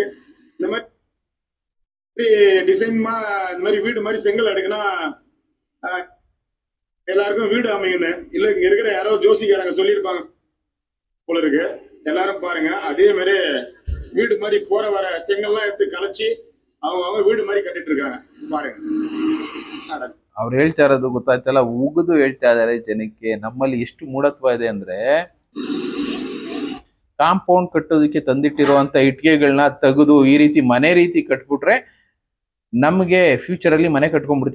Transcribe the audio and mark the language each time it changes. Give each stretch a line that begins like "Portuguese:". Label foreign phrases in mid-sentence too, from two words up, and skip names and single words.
Tamil: இந்த மாதிரி டிசைன்மா இந்த மாதிரி வீடு மாதிரி செங்கல் அடுக்குனா எல்லாருக்கும் வீடு அமையும்னு இல்ல இங்க இருக்கிற யாரோ ஜோசிக்காரங்க சொல்லியிருப்பாங்க போல இருக்கு. எல்லாரும் பாருங்க, அதே மாதிரி வீடு மாதிரி போற வர செங்கல்லாம் எடுத்து கலைச்சி அவங்க வீடு மாதிரி கட்டிட்டு இருக்காங்க பாருங்க.
Kannada: ಅವ್ರು ಹೇಳ್ತಾ ಇರೋದು ಗೊತ್ತಾಯ್ತಲ್ಲ, ಉಗಿದು ಹೇಳ್ತಾ ಇದಾರೆ ಜನಕ್ಕೆ. ನಮ್ಮಲ್ಲಿ ಎಷ್ಟು ಮೂಢತ್ವ ಇದೆ ಅಂದ್ರೆ, ಕಾಂಪೌಂಡ್ ಕಟ್ಟೋದಕ್ಕೆ ತಂದಿಟ್ಟಿರುವಂತ ಇಟ್ಟಿಗೆಗಳನ್ನ ತೆಗೆದು ಈ ರೀತಿ ಮನೆ ರೀತಿ ಕಟ್ಬಿಟ್ರೆ ನಮ್ಗೆ ಫ್ಯೂಚರ್ ಅಲ್ಲಿ ಮನೆ ಕಟ್ಕೊಂಡ್ಬಿಡ್ತೀವಿ.